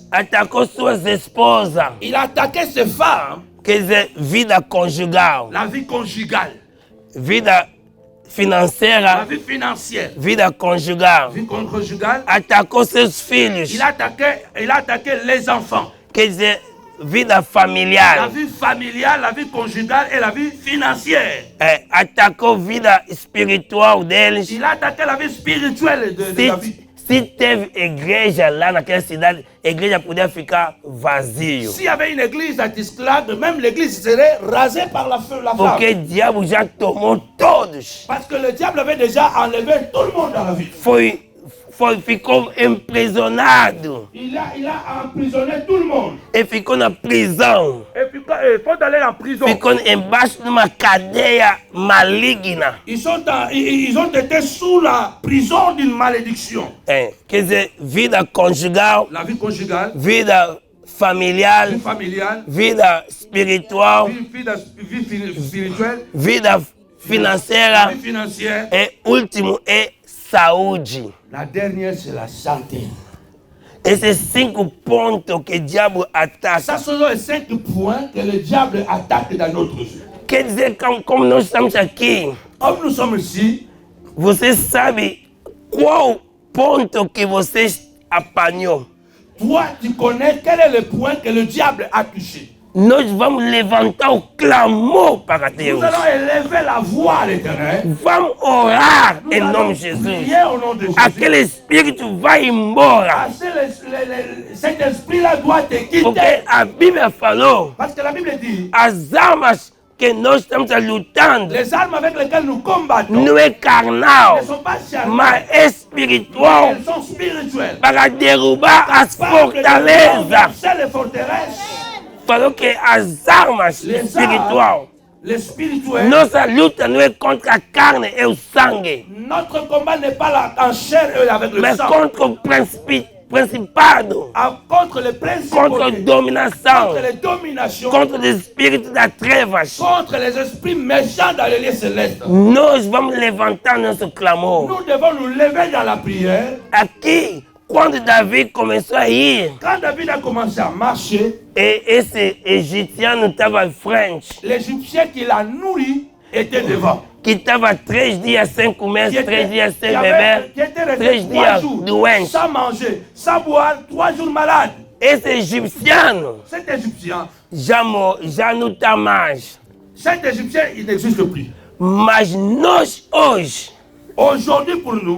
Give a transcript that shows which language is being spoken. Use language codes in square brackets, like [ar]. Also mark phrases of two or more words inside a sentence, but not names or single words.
[pt] Atacou suas esposas. [fr] Il a attaqué ses femmes. [pt] Quer dizer, vida conjugal. [fr] La vie conjugale. [pt] Vida financeira. [fr] La vie financière. [pt] Vida conjugal. [fr] Vie conjugale. [pt] Atacou seus filhos. [fr] Il a attaqué les enfants. [pt] Quer dizer, vida familiar. [fr] La vie familiale, la vie conjugale et la vie financière. [pt] Atacou vida espiritual deles. [fr] Il a attaqué la vie spirituelle de David. [pt] Se teve igreja lá naquela cidade, a igreja podia ficar vazia. [fr] S'il y avait une église à Tisclade, même l'église serait rasée par la flamme. [pt] Porque o diabo já tomou todos. [fr] Parce que le diable avait déjà enlevé tout le monde dans la ville. [pt] ficou emprisonado. [fr] Il a emprisonné tout le monde. [pt] E ficou na prisão. [fr] Et puis, il faut aller en prison. [pt] Ficou embaixo de uma cadeia maligna. [fr] Ils ont été sous la prison d'une malédiction. [pt] Quer dizer, vida conjugal, [fr] La vie conjugale, [pt] vida familiar, [fr] vie familiale, [pt] vida espiritual, [fr] vie spirituelle, [pt] vida financeira [fr] vie financière. [pt] e último é saúde. [fr] La dernière, c'est la santé. [pt] Esses 5 pontos que o diabo ataca. [fr] Ça, ce sont les 5 points que le diable attaque dans notre vie. [pt] Quer dizer, como nós estamos aqui, [fr] Comme nous sommes ici, [pt] você sabe qual ponto que você apanhou. [fr] toi, tu connais quel est le point que le diable a touché. [pt] Nós vamos levantar o clamor para Deus. [fr] Nous allons élever la voix à l'Éternel. [pt] Vamos orar [fr] Nous [pt] em [fr] allons [pt] nome de Jesus. [fr] prier au nom de Jésus. [pt] Aquele espírito vai embora. [fr] Cet esprit-là doit te [pt] Porque [fr] quitter. [pt] a Bíblia falou, [fr] Parce que la Bible dit, [pt] as armas que nós estamos lutando [fr] les armes avec lesquelles nous combattons [pt] não é carnal, [fr] ne sont pas charnelles, [pt] mas espiritual, [fr] elles sont spirituelles. [pt] para derrubar as fortalezas. [fr] Les forteresses, [pt] Falou que as armas [fr] les [pt] espiritual, [fr] les spirituels. [pt] nossa luta não é contra a carne e o sangue, [fr] Notre combat n'est pas en chair et avec le [pt] mas [fr] sang. [pt] contra o principado, [fr] Contre les principes, [pt] contra a dominação, [fr] contre les dominations, [pt] contra os espíritos das trevas. [fr] contre les esprits méchants dans les lieux célestes. [pt] Nós vamos levantar nosso clamor. [fr] Nous devons nous lever dans la prière. [pt] Aqui, quando Davi começou a ir, [fr] Quand David a commencé à marcher, [pt] e esse egípcio estava à frente, [fr] l'Égyptien qui l'a nourri était devant. [pt] que estava 3 dias sem comer, [fr] Qui [pt] 3 dias sem [fr] qui [pt] beber, [fr] était [pt] 3 [fr] resté 3 [pt] dias [fr] jours [pt] doente. [fr] sans manger, sans boire, 3 jours malade. [pt] Esse egípcio [fr] Cet Égyptien, [pt] já não está mais. [fr] cet Égyptien, il n'existe plus. [pt] Mas nós hoje, [fr] Aujourd'hui, pour nous,